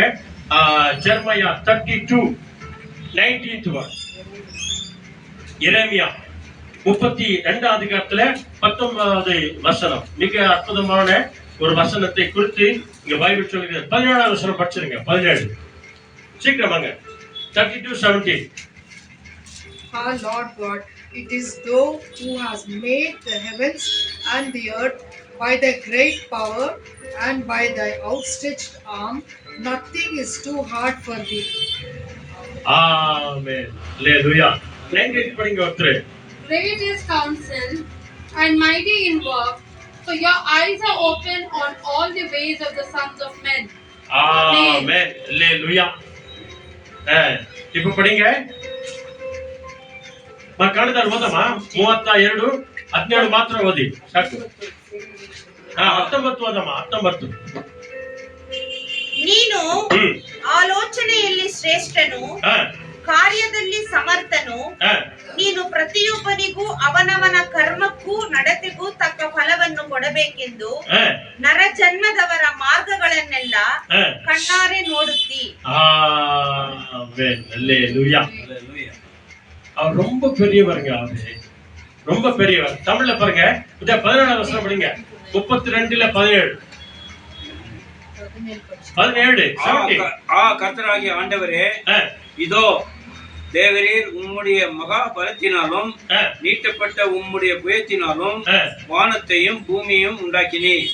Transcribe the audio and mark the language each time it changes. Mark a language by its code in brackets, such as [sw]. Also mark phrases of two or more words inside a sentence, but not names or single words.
[ta] ஜெர்மையா 32:19 எரேமியா 32 அதிகாரத்துல 19வது வசனம். மிக அற்புதமான ஒரு வசனத்தை குறித்து இங்க பைபிள் சொல்லுகிறது. 17வது வசனம் படிச்சிருங்க. 17 சீக்கிரம் வாங்க. 32:17. [en] Our Lord God, it is thou who has made the heavens and the earth by thy great power and by thy outstretched arm. Nothing is too hard for thee. Amen. Hallelujah. [ta] Language படிங்க ஒருத்தர். [en] Great is counsel and mighty in work, so your eyes are open on all the ways of the sons of men. Amen. Hallelujah. [ta] இப்ப படிங்க. [kn] ಕಳೆದಾರು ಓದಮ್ಮ 32:17 ಮಾತ್ರ ಓದಿ ಸಾಕು. 19 ಓದಮ್ಮ. 19. ನೀನು ಆಲೋಚನೆಯಲ್ಲಿ ಶ್ರೇಷ್ಠನು, ಕಾರ್ಯದಲ್ಲಿ ಸಮರ್ಥನು. ನೀನು ಪ್ರತಿಯೊಬ್ಬನಿಗೂ ಅವನವನ ಕರ್ಮಕ್ಕೂ ನಡತೆಗೂ ತಕ್ಕ ಫಲವನ್ನು ಕೊಡಬೇಕೆಂದು ನರ ಜನ್ಮದವರ ಮಾರ್ಗಗಳನ್ನೆಲ್ಲ ಕಣ್ಣಾರೆ ನೋಡುತ್ತಿ. [ta] அவர் ரொம்ப பெரியவருங்க. அவரு ரொம்ப பெரியவர். தமிழ்ல பாருங்க. இத 17 வசனம் படிங்க. 32:17. கர்த்தராகிய ஆண்டவரே, இதோ தேவரீர் உம்முடைய மகா பலத்தினாலும் நீட்டப்பட்ட உம்முடைய புயத்தினாலும் வானத்தையும் பூமியையும் உண்டாக்கினீர்.